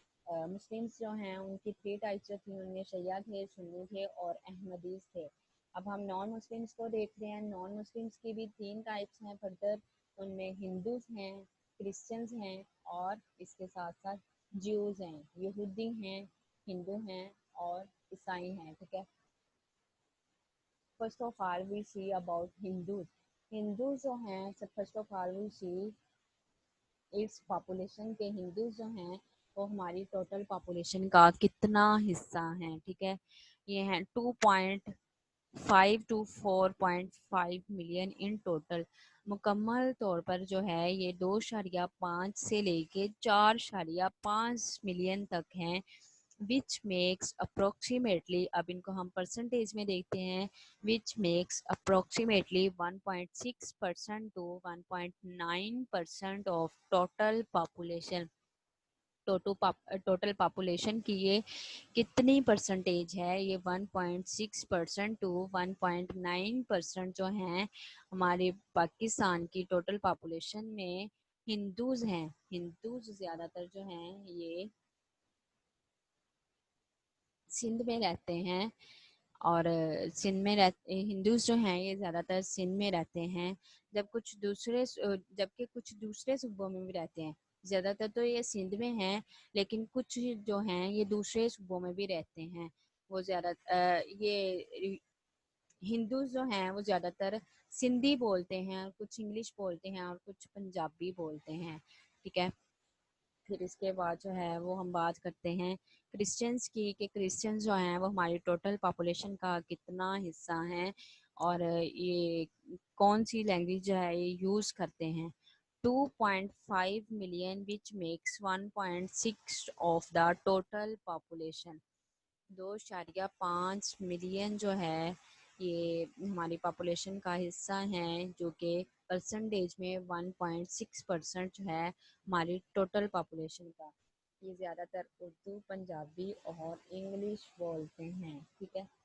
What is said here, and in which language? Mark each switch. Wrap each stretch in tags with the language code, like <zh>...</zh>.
<ur>Muslims جو ہیں ان کی 3 ٹائپس جو تھیں، ان میں شیعہ تھے، سنی تھے اور احمدیز تھے. اب ہم نان مسلمس کو دیکھ رہے ہیں. نان مسلمس کی بھی 3 ٹائپس ہیں فردر. ان میں ہندوز ہیں، کرسچنز ہیں اور اس کے ساتھ ساتھ جیوز ہیں. یہودی ہیں، ہندو ہیں اور عیسائی ہیں. ٹھیک ہے.</ur> <en>First of all, we see about Hindus.</en> <ur>Hindus جو ہیں</ur> <en>first of all we see its population</en> <ur>کے ہندوز جو ہیں وہ ہماری ٹوٹل پاپولیشن کا کتنا حصہ ہیں. ٹھیک ہے، یہ ہیں 2.5 to 4.5 ملین</ur> <en>In total.</en> <ur>مکمل طور پر جو ہے یہ 2.5 سے لے کے 4.5 ملین تک ہیں.</ur> <en>which makes approximately،</en> <ur>اب ان کو ہم پرسنٹیج میں دیکھتے ہیں،</ur> <en>which makes approximately 1.6% to 1.9% of total population.</en> <ur>Total population کی یہ کتنی پرسنٹیج ہے؟ یہ 1.6% ٹو 1.9% جو ہیں ہمارے پاکستان کی ٹوٹل پاپولیشن میں ہندوز ہیں. ہندوز زیادہ تر جو ہیں یہ سندھ میں رہتے ہیں، اور سندھ میں ہندوز جو ہیں یہ زیادہ تر سندھ میں رہتے ہیں، جبکہ کچھ دوسرے صوبوں میں بھی رہتے ہیں. زیادہ تر تو یہ سندھ میں ہیں، لیکن کچھ جو ہیں یہ دوسرے صوبوں میں بھی رہتے ہیں. وہ زیادہ یہ ہندوز جو ہیں وہ زیادہ تر سندھی بولتے ہیں، کچھ انگلش بولتے ہیں اور کچھ پنجابی بولتے ہیں. ٹھیک ہے. پھر اس کے بعد جو ہے وہ ہم بات کرتے ہیں کرسچنس کی، کہ کرسچنس جو ہیں وہ ہماری ٹوٹل پاپولیشن کا کتنا حصہ ہیں اور یہ کون سی لینگویج جو ہے یہ یوز کرتے ہیں.</ur> <en>2.5 million which makes 1.6 of the total population.</en> <ur>2.5 million جو ہے یہ ہماری پاپولیشن کا حصہ ہیں، جو کہ پرسنٹیج میں 1.6% جو ہے ہماری ٹوٹل پاپولیشن کا. یہ زیادہ تر اردو، پنجابی اور انگلش بولتے ہیں. ٹھیک ہے.</ur>